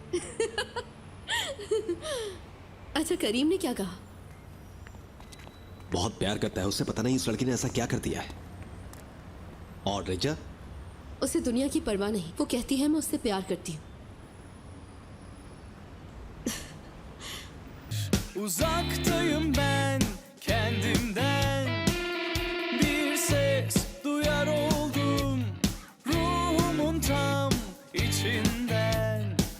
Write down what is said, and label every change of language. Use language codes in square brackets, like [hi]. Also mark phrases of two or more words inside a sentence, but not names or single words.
[ur] اچھا، کریم نے کیا کہا? بہت پیار کرتا ہے اس سے، پتا نہیں اس لڑکی نے ایسا کیا کر دیا ہے. اور رضا? اسے دنیا کی پروا نہیں، وہ کہتی ہے میں اس سے پیار کرتی ہوں. [tr] Uzaktayım ben kendimden, bir ses duyar oldum ruhumun tam içinden.